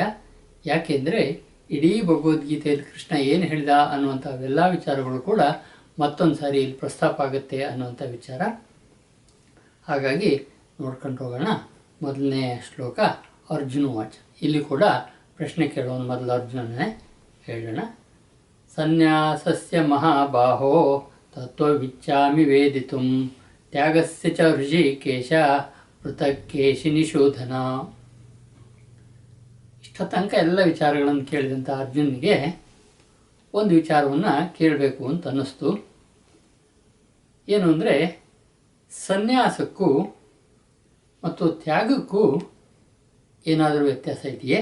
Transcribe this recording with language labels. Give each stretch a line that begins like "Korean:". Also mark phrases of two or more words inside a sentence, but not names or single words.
Kannada: ಯಾಕೆಂದರೆ ಇಡೀ ಭಗವದ್ಗೀತೆಯಲ್ಲಿ ಕೃಷ್ಣ ಏನು ಹೇಳಿದ ಅನ್ನುವಂಥವೆಲ್ಲ ವಿಚಾರಗಳು ಕೂಡ ಮತ್ತೊಂದು ಸಾರಿ ಇಲ್ಲಿ ಪ್ರಸ್ತಾಪ ಆಗುತ್ತೆ ಅನ್ನುವಂಥ ವಿಚಾರ. ಹಾಗಾಗಿ ನೋಡ್ಕೊಂಡು ಹೋಗೋಣ. ಮೊದಲನೇ ಶ್ಲೋಕ ಅರ್ಜುನ ವಾಚ. ಇಲ್ಲಿ ಕೂಡ ಪ್ರಶ್ನೆ ಕೇಳೋನು ಮೊದಲು ಅರ್ಜುನನೇ ಹೇಳೋಣ.
Sanskrit: ಸನ್ಯಾಸಸ್ಯ ಮಹಾಬಾಹೋ ತತ್ವವಿಚ್ಚಾಮಿ ವೇದಿತುಂ ತ್ಯಾಗಸ್ಯ ಚ ಋಷಿಕೇಶ ಪೃಥಕ್ ಕೇಶಿ ನಿಶೋಧನ.
Kannada: ಇಷ್ಟ ತನಕ ಎಲ್ಲ ವಿಚಾರಗಳನ್ನು ಕೇಳಿದಂಥ ಅರ್ಜುನಿಗೆ ಒಂದು ವಿಚಾರವನ್ನು ಕೇಳಬೇಕು ಅಂತ ಅನ್ನಿಸ್ತು. ಏನು ಅಂದರೆ ಸನ್ಯಾಸಕ್ಕೂ ಮತ್ತು ತ್ಯಾಗಕ್ಕೂ ಏನಾದರೂ ವ್ಯತ್ಯಾಸ ಇದೆಯೇ?